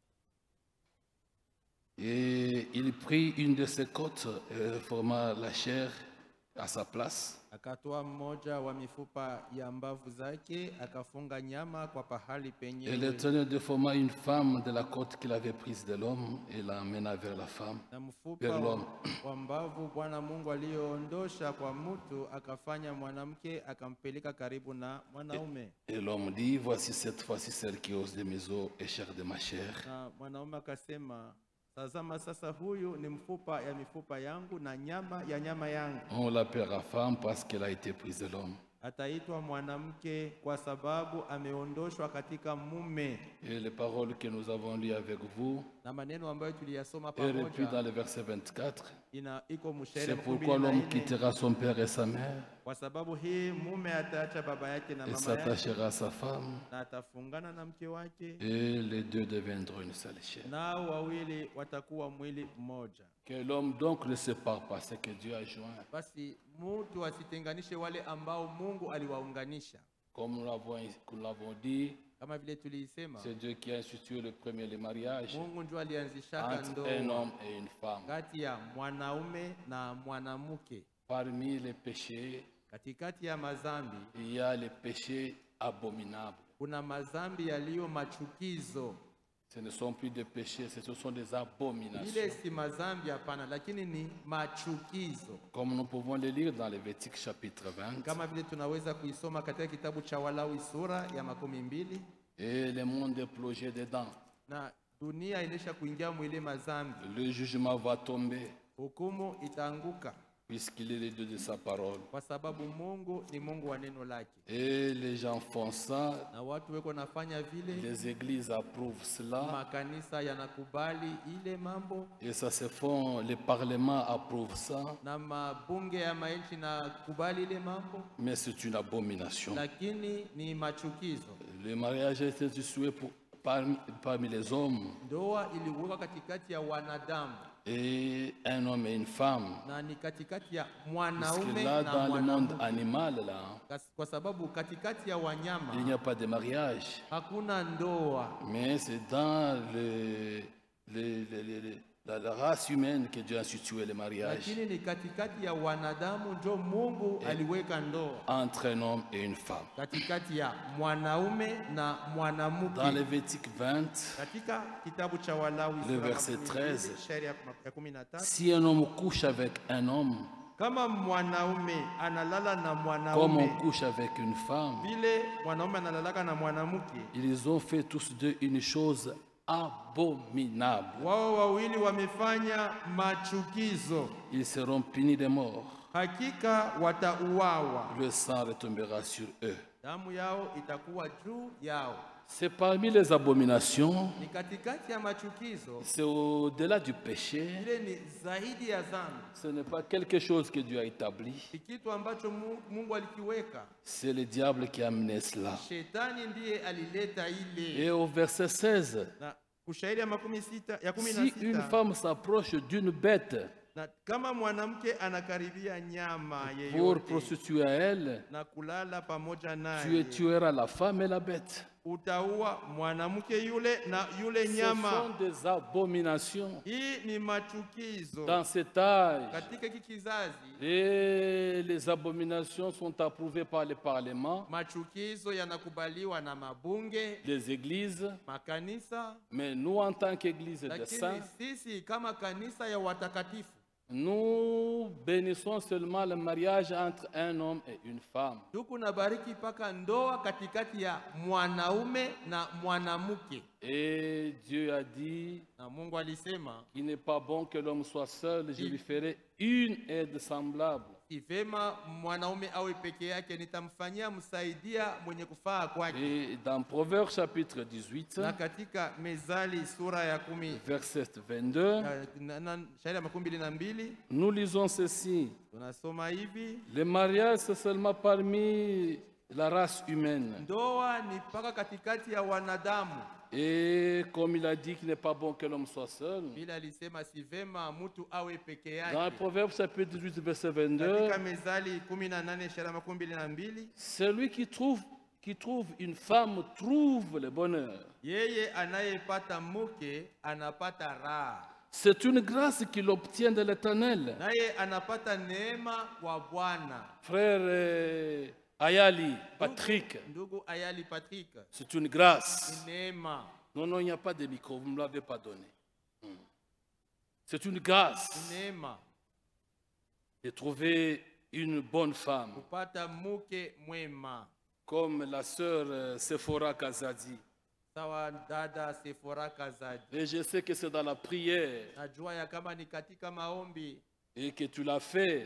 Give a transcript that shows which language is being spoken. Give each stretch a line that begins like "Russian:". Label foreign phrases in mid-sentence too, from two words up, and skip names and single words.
French: et il prit une de ses côtes, forma la chair, à sa place.
Swahili: Akatoa mmoja wa mifupa ya mbavu zake, akafunga nyama kwa pahali
French: Et
Swahili: penyewe,
French: l'Éternel déforma une femme de la côte qu'il avait prise de l'homme et l'emmena vers la femme.
Swahili: na mfupa
French: Vers l'homme.
Swahili: wa mbavu Bwana Mungu aliyoondosha kwa mtu, akafanya mwanamke, akampeleka karibu na mwanaume.
French: Et l'homme dit, voici cette fois-ci celle qui ose de mes os et chair de ma chair.
Swahili: Na mwanaume akasema, tazama sasa, huyu ni mfupa ya mifupa yangu na nyama ya nyama yangu.
French: On l'appellera femme parce qu'elle a été prise de l'homme.
Swahili: Ataitwa mwanamke kwa sababu ameondoshwa katika mume.
French: Et les paroles que nous avons lues avec vous
Swahili: Na maneno ambayo tuliyasoma
French: est repris dans
Swahili: pamoja
French: le verset 24.
Swahili: iko mstari
French: C'est
Swahili: wa
French: pourquoi l'homme
Swahili: 14.
French: quittera son père et sa mère
Swahili: Kwa sababu hii mume ataacha baba yake na
French: et
Swahili: mama yake
French: s'attachera à sa femme,
Swahili: na atafungana na mke wake,
French: et les deux deviendront une seule chair.
Swahili: nao wawili watakuwa mwili mmoja.
French: Que l'homme donc ne sépare pas ce que Dieu a joint.
Swahili: Basi mtu asitenganishe wale ambao Mungu aliwaunganisha.
French: Comme nous l'avons dit,
Swahili: Kama vile tuliisema,
French: c'est Dieu qui a institué le premier le mariage
Swahili: Mungu ndio alianzishaka
French: entre un
Swahili: ndoa
French: homme et une femme.
Swahili: kati ya mwanaume na mwanamke.
French: Parmi les péchés,
Swahili: Katikati ya mazambi
French: il y a les péchés abominables.
Swahili: kuna mazambi yaliyo machukizo.
French: Ce ne sont plus des péchés, ce sont des abominations.
Swahili: Ile si mazambi hapana, lakini ni machukizo.
French: Comme nous pouvons le lire dans Lévitique chapitre 20.
Swahili: Kama vile tunaweza kuisoma katika kitabu cha Walawi sura ya 12,
French: Et le monde est plongé dedans.
Swahili: na dunia inaisha kuingia mwile mazambi.
French: Le jugement va tomber
Swahili: Hukumu itaanguka
French: puisqu'il est le Dieu de sa parole.
Swahili: kwa sababu Mungu ni Mungu wa neno lake.
French: Et les gens font ça,
Swahili: Na watu weko nafanya vile,
French: les églises approuvent cela,
Swahili: makanisa yanakubali ile mambo,
French: et ça se font, les parlements approuvent ça,
Swahili: na mabunge ya maisha na kubali ile mambo,
French: mais c'est une abomination.
Swahili: lakini ni machukizo.
French: Le mariage a été institué parmi les hommes,
Swahili: Ndoa iliwekwa katikati ya wanadamu
French: et un homme et une femme.
Swahili: na ni katikati ya
French: Parce que
Swahili: mwanaume
French: là,
Swahili: na
French: dans le monde
Swahili: mwanamke,
French: animal, là,
Swahili: kwa sababu katikati ya
French: il n'y
Swahili: wanyama
French: a pas de mariage.
Swahili: hakuna ndoa,
French: Mais c'est dans la race humaine que Dieu a institué le mariage
Swahili: lakini ni katikati ya wanadamu ndio Mungu aliweka ndoa
French: entre un homme et une femme.
Swahili: katikati ya mwanaume na
French: Dans
Swahili: mwanamke.
French: Lévitique 20,
Swahili: Katika kitabu cha Walawi
French: Le
Swahili: sura
French: verset 12, 13.
Swahili: shairi ya 13,
French: si un homme couche avec un homme,
Swahili: kama mwanaume analala na
French: comme on
Swahili: mwanaume
French: couche avec une femme,
Swahili: vile mwanaume analalaka na mwanamke,
French: ils ont fait tous deux une chose abominable.
Swahili: wao wawili wamefanya machukizo,
French: Ils seront punis de mort.
Swahili: hakika watauawa,
French: Le sang retombera sur eux.
Swahili: damu yao itakuwa juu yao.
French: C'est parmi les abominations,
Swahili: Ni katikati ya machukizo,
French: c'est au-delà du péché.
Swahili: ile ni zaidi ya dhambi,
French: Ce n'est pas quelque chose que Dieu a établi.
Swahili: ni kitu ambacho Mungu alikiweka.
French: C'est le diable qui a amené cela.
Swahili: Shetani ndiye alileta ile.
French: Et au verset 16,
Swahili: Na kushairi ya 16
French: si une femme s'approche d'une bête
Swahili: na kama mwanamke anakaribia nyama
French: pour
Swahili: yeyote
French: prostituer à elle,
Swahili: na kulala pamoja
French: tu
Swahili: naye,
French: tueras la femme et la bête.
Swahili: utaua mwanamke yule na yule
French: Ce
Swahili: nyama.
French: sont des abominations.
Swahili: Hii ni machukizo
French: Dans cet âge,
Swahili: katika hiki kizazi.
French: et les abominations sont approuvées par le Parlement,
Swahili: Machukizo yanakubaliwa na mabunge,
French: les églises,
Swahili: makanisa,
French: mais nous, en tant qu'Église des
Swahili: lakini
French: saints,
Swahili: sisi kama kanisa ya watakatifu
French: nous bénissons seulement le mariage entre un homme et une femme.
Swahili: tuku nabariki mpaka ndoa katikati ya mwanaume na mwanamke.
French: Et Dieu a dit
Swahili: Na Mungu alisema
French: qu'il n'est pas bon que l'homme soit seul, je lui ferai une aide semblable.
Swahili: si vema mwanaume awe peke yake, nitamfanyia msaidia mwenye kufaa kwake.
French: Et dans Proverbes chapitre 18,
Swahili: Na katika Mezali sura ya 10
French: verset 22,
Swahili: shairi ya 22
French: nous lisons ceci.
Swahili: tunasoma hivi:
French: Le mariage, c'est seulement parmi la race humaine.
Swahili: ndoa ni mpaka katikati ya wanadamu.
French: Et comme il a dit qu'il n'est pas bon que l'homme soit seul,
Swahili: Bila alisema si vema mtu awe peke
French: dans
Swahili: yake.
French: Proverbes chapitre 18, verset 22,
Swahili: Katika Mezali 18 shairi ya 22,
French: celui qui trouve une femme trouve le bonheur.
Swahili: yeye anayepata mke anapata raha.
French: C'est une grâce qu'il obtient de l'Éternel.
Swahili: naye anapata neema kwa Bwana.
French: Frère Ayali, Patrick,
Swahili: Ndugu Ayali Patrick,
French: c'est une grâce.
Swahili: ni neema,
French: Non, non, il n'y a pas de micro, vous ne me l'avez pas donné. C'est une grâce
Swahili: ni neema
French: de trouver une bonne femme,
Swahili: kupata mke mwema,
French: comme la sœur Sephora Kazadi.
Swahili: sawa dada Sephora Kazadi.
French: Et je sais que c'est dans la prière
Swahili: Najua ya kama ni katika maombi
French: et que tu l'as fait.